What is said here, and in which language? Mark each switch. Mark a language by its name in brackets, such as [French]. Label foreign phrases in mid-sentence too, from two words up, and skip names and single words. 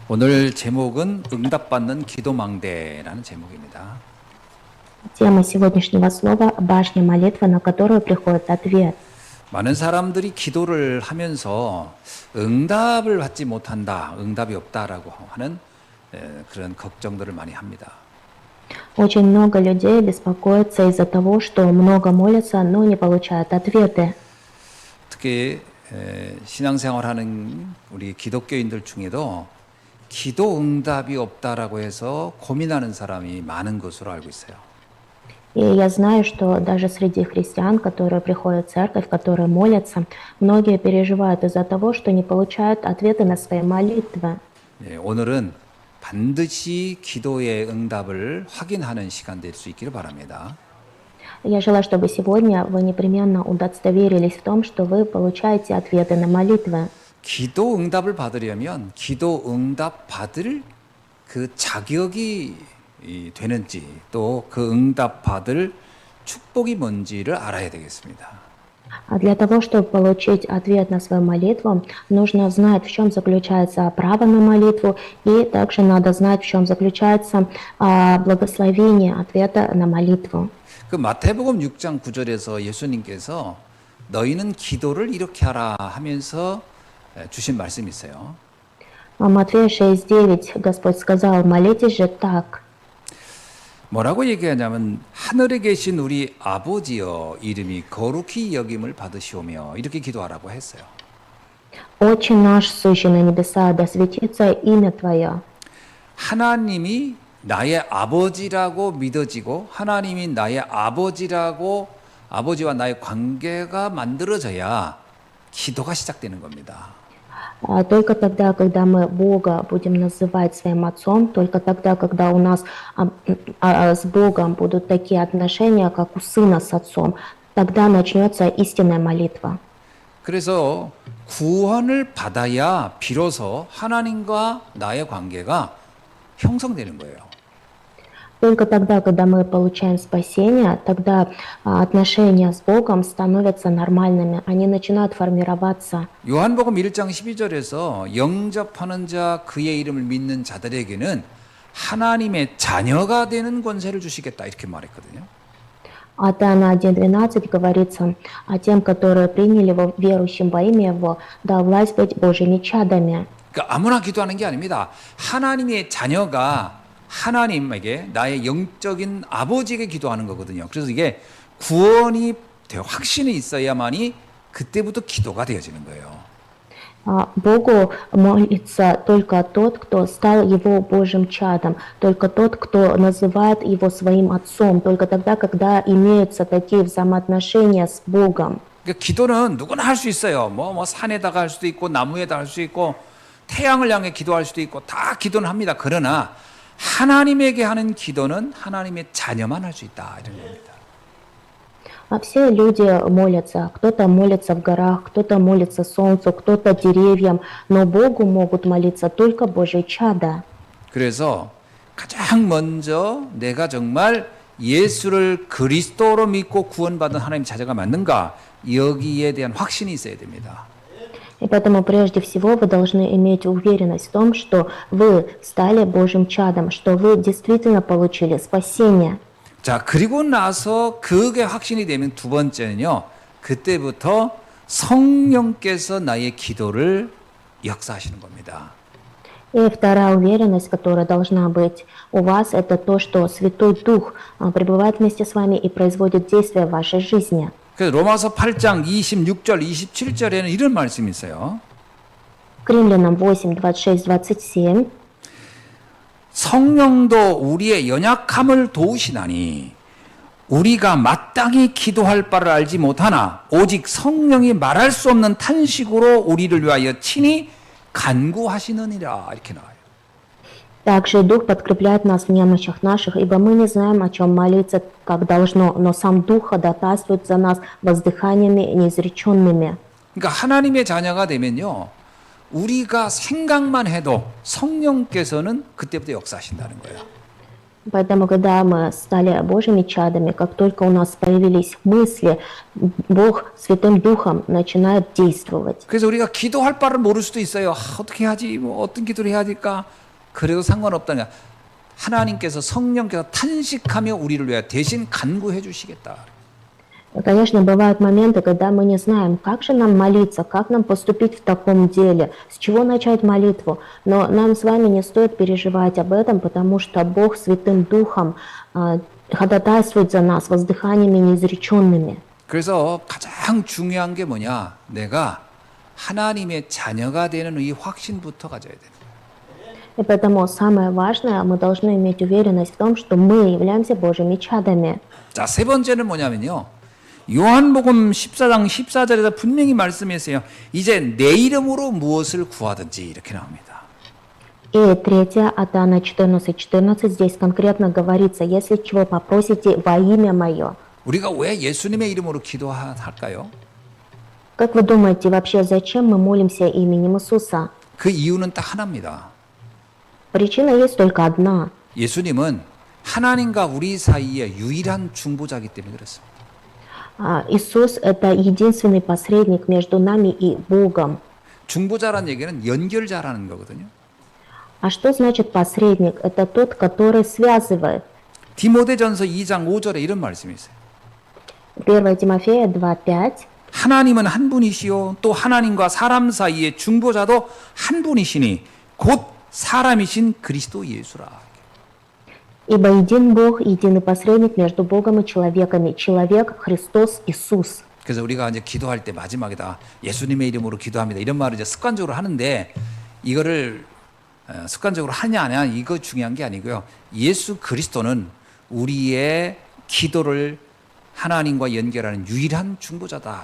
[Korean] 오늘 제목은 응답받는 기도망대라는 제목입니다. [Russian] Тема сегодняшнего слова – башня молитвы, на которую приходит ответ. [Korean] 많은 사람들이 기도를 하면서 응답을 받지 못한다, 응답이 없다라고 하는 그런 걱정들을 많이 합니다. [Russian] Очень много людей беспокоятся из-за того, что много молятся, но не получают ответы. [Korean] 특히 신앙생활하는 우리 기독교인들 중에도 기도 응답이 없다라고 해서 고민하는 사람이 많은 것으로 알고 있어요. [Russian] И я знаю, что даже среди христиан, которые приходят в церковь, которые молятся, многие переживают из-за того, что не получают ответы на свои молитвы. [Korean] 오늘은 반드시 기도의 응답을 확인하는 시간 될 수 있기를 바랍니다. [Russian] Я желаю, чтобы сегодня вы непременно удостоверились в том, что вы получаете ответы на молитвы. [Korean] 기도 응답을 받으려면 기도 응답 받을 그 자격이 되는지 또 그 응답 받을 축복이 뭔지를 알아야 되겠습니다. [Russian] А для того, чтобы получить ответ на свою молитву, нужно знать, в чем заключается право на молитву, и также надо знать, в чем заключается благословение ответа на молитву. [Korean] 그 마태복음 6장 9절에서 예수님께서 너희는 기도를 이렇게 하라 하면서 주신 말씀이 있어요. [Russian] Матфея 6:9 Господь сказал: молитесь же так. [Korean] 뭐라고 얘기하냐면 하늘에 계신 우리 아버지여 이름이 거룩히 여김을 받으시오며 이렇게 기도하라고 했어요. [Russian] Отче наш, сущий на небесах, да светится имя Твое. [Korean] 하나님이 나의 아버지라고 믿어지고 하나님이 나의 아버지라고 아버지와 나의 관계가 만들어져야 기도가 시작되는 겁니다. [Russian] Только тогда, когда мы Бога будем называть своим Отцом, только тогда, когда у нас с Богом будут такие отношения, как у Сына с Отцом, тогда начнется истинная молитва. [Korean] 그래서 구원을 받아야 비로소 하나님과 나의 관계가 형성되는 거예요. [Russian] Только тогда, когда мы получаем спасение, тогда отношения с Богом становятся нормальными, они начинают формироваться. [Korean] 요한복음 1장 12절에서 영접하는 자 그의 이름을 믿는 자들에게는 하나님의 자녀가 되는 권세를 주시겠다 이렇게 말했거든요. [Russian] От Иоанна 1:12 говорится о тем, которые приняли его, верующим во имя Его, дал власть быть Божьими чадами. [Korean] 그러니까 아무나 기도하는 게 아닙니다. 하나님의 자녀가 하나님에게 나의 영적인 아버지에게 기도하는 거거든요. 그래서 이게 구원이 되어 확신이 있어야만이 그때부터 기도가 되어지는 거예요. [Russian] Богу молится только тот, кто стал Его Божьим чадом, только тот, кто называет Его своим Отцом, только тогда, когда имеются такие взаимоотношения с Богом. [Korean] 그러니까 기도는 누구나 할 수 있어요. 뭐 산에다가 할 수도 있고 나무에다 할 수 있고 태양을 향해 기도할 수도 있고 다 기도는 합니다. 그러나 하나님에게 하는 기도는 하나님의 자녀만 할 수 있다 이런 겁니다. [Russian] Все люди молятся. Кто-то молится в горах, кто-то молится солнцу, кто-то деревьям, но Богу могут молиться только Божьи чада. [Korean] 그래서 가장 먼저 내가 정말 예수를 그리스도로 믿고 구원받은 하나님 자녀가 맞는가 여기에 대한 확신이 있어야 됩니다. [Russian] И поэтому прежде всего вы должны иметь уверенность в том, что вы стали Божьим чадом, что вы действительно получили спасение. [Korean] 자, 그리고 나서 그게 확신이 되면 두 번째는요. 그때부터 성령께서 나의 기도를 역사하시는 겁니다. [Russian] И вторая уверенность, которая должна быть у вас, это то, что Святой Дух пребывает вместе с вами и производит действия в вашей жизни. [Korean] 그래서 로마서 8장 26절, 27절에는 이런 말씀이 있어요. [Russian] К Римлянам 8, 26, 27. [Korean] 성령도 우리의 연약함을 도우시나니 우리가 마땅히 기도할 바를 알지 못하나 오직 성령이 말할 수 없는 탄식으로 우리를 위하여 친히 간구하시느니라 이렇게 나와요. [Russian] Также и Дух подкрепляет нас в немощах наших, ибо мы не знаем, о чем молиться, как должно, но сам Дух ходатайствует за нас воздыханиями неизреченными. [Korean] 그러니까 하나님의 자녀가 되면요. 우리가 생각만 해도 성령께서는 그때부터 역사하신다는 거예요. [Russian] Поэтому, когда мы стали Божьими чадами, как только у нас появились мысли, Бог Святым Духом начинает действовать. [Korean] 그래서 우리가 기도할 바를 모를 수도 있어요. 어떻게 하지? 뭐 어떤 기도를 해야 될까? 그래도 상관없다냐. 하나님께서 성령께서 탄식하며 우리를 위하여 대신 간구해 주시겠다. [Russian] Конечно, бывают моменты, когда мы не знаем, как же нам молиться, как нам поступить в таком деле, с чего начать молитву. Но нам с вами не стоит переживать об этом, потому что Бог Святым Духом ходатайствует за нас воздыханиями неизреченными. [Korean] 그래서 가장 중요한 게 뭐냐? 내가 하나님의 자녀가 되는 이 확신부터 가져야 돼. [Russian] И поэтому самое важное, мы должны иметь уверенность в том, что мы являемся Божьими чадами. [Korean] 자, 세 번째는 뭐냐면요. 요한복음 14장 14절에서 분명히 말씀했어요. 이제 내 이름으로 무엇을 구하든지 이렇게 나옵니다. [Russian] И третье, от Иоанна 14:14, здесь конкретно говорится, если чего попросите во имя Мое. [Korean] 우리가 왜 예수님의 이름으로 기도할까요? [Russian] Как вы думаете, вообще зачем мы молимся именем Иисуса? [Korean] 그 이유는 딱 하나입니다. [Russian] Причина есть только одна. [Korean] 예수님은 하나님과 우리 사이의 유일한 중보자이기 때문에 그렇습니다. [Russian] Иисус – это единственный посредник между нами и Богом. [Korean] 중보자란 얘기는 연결자라는 거거든요. [Russian] А что значит посредник? Это тот, который связывает. [Korean] 디모데전서 2장 5절에 이런 말씀이 있어요. [Russian] 1 Тимофея 2:5. [Korean] 하나님은 한 분이시요 또 하나님과 사람 사이의 중보자도 한 분이시니 곧 사람이신 그리스도 예수라. [Russian] Ибо един Бог, единый посредник между Богом и человеками. Человек Христос Иисус. [Korean] 그래서 우리가 이제 기도할 때 마지막에다 예수님의 이름으로 기도합니다. 이런 말을 이제 습관적으로 하는데 이거를 습관적으로 하냐 안 하냐 이거 중요한 게 아니고요. 예수 그리스도는 우리의 기도를 하나님과 연결하는 유일한 중보자다.